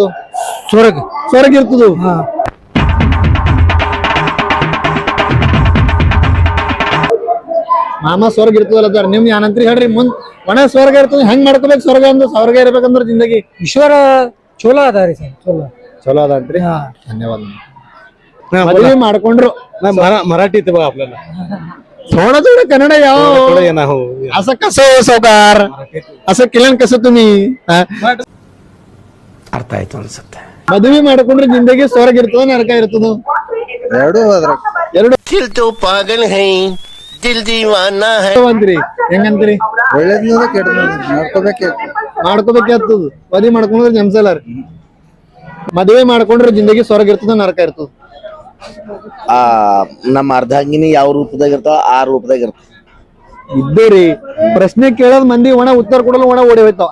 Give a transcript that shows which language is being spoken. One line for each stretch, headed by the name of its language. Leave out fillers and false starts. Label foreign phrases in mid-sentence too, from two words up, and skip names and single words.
Kannada: ಸ್ವರ್ಗ ಇರ್ತದ. ಮಾಮ ಸ್ವರ್ಗ ಇರ್ತದಲ್ಲ. ನಿಮ್ ಏನಂತ್ರಿ ಹೇಳ್ರಿ? ಮುಂದ್ ಒಣ ಸ್ವರ್ಗ ಇರ್ತದ. ಹೆಂಗ್ ಮಾಡ್ಕೋಬೇಕು ಸ್ವರ್ಗ? ಅಂದ್ರೆ ಸ್ವರ್ಗ ಇರ್ಬೇಕಂದ್ರ ಜಿಂದಗಿ ಈಶ್ವರ ಚಲೋ ಅದ ರೀ ಸರ್. ಚಲೋ ಅದ ಅಂತ್ರಿ. ಧನ್ಯವಾದ. ಮದ್ವಿ ಮಾಡ್ಕೊಂಡ್ರು
Marathi: मराठी येते बघा आपल्याला. थोडं कन्नड यावं असं कसं हो सावकार? असं केलं कसं तुम्ही?
Kannada: ಅರ್ಥ ಆಯ್ತು ಅನ್ಸುತ್ತೆ. ಮದ್ವಿ ಮಾಡ್ಕೊಂಡ್ರೆ ಜಿಂದಗಿ ಸ್ವರ್ಗ ಇರ್ತದ ನರಕ ಇರ್ತದ? ಎರಡು.
Hindi: दिल तो पागल है, दिल दीवाना है.
Kannada: ಅಂತ್ರಿ ಹೆಂಗಂತ್ರಿ? ಒಳ್ಳೇದ್ನದ ಕೆಟ್ಟದ ಮಾಡ್ಕೋಬೇಕಾಗ್ತದ. ಮದ್ವಿ ಮಾಡ್ಕೊಂಡ್ರೆ ಜಮ್ಸಲ್ಲಾರ. ಮದ್ವೆ ಮಾಡ್ಕೊಂಡ್ರೆ ಜಿಂದಗಿ ಸ್ವರ್ಗ ಇರ್ತದ ನರಕ ಇರ್ತದ? ನಮ್ಮ ಅರ್ಧಾಂಗಿನಿ ಯಾವ ರೂಪದಾಗ ಇರ್ತಾವ ಆ ರೂಪದಾಗ ಇರ್ತಾವ. ಇದ್ದೇರಿ ಪ್ರಶ್ನೆ ಕೇಳೋದ್ ಮಂದಿ ಒಣ ಉತ್ತರ ಕೊಡಲು ಒಣ ಓಡಿ ಹೋಯ್ತಾವ.